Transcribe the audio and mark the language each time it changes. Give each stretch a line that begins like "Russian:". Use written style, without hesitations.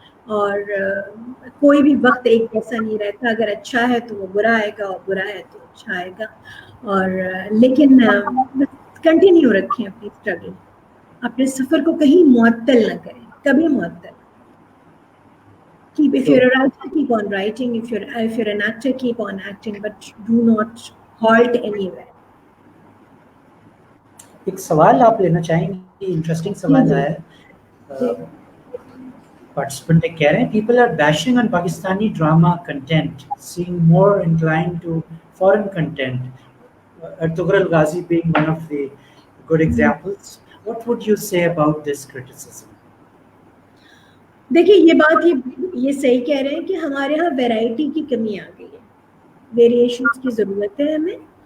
Urdu: اور کوئی بھی وقت ایک جیسا نہیں رہتا, اگر اچھا ہے تو وہ برا آئے گا, اور برا ہے تو اچھا آئے گا. اور لیکن کنٹینیو رکھیں اپنی اسٹرگل, اپنے سفر کو کہیں معطل نہ کریں, کبھی معطل.
English: If you're a writer, keep on writing. If you're an actor, keep on acting, but do not halt anywhere.
Urdu: ایک سوال آپ لینا چاہیں گے, انٹرسٹنگ سوال ہے.
English: participant
Urdu: کہہ رہے ہیں
English: people are bashing on Pakistani drama content, seem more inclined to foreign content. Ertugrul Ghazi being one of the good examples. What would you say about this criticism?
Urdu: دیکھیے یہ بات یہ صحیح کہہ رہے ہیں کہ ہمارے یہاں ویرائٹی کی کمی آ گئی ہے, ویریشنس کی ضرورت ہے ہمیں.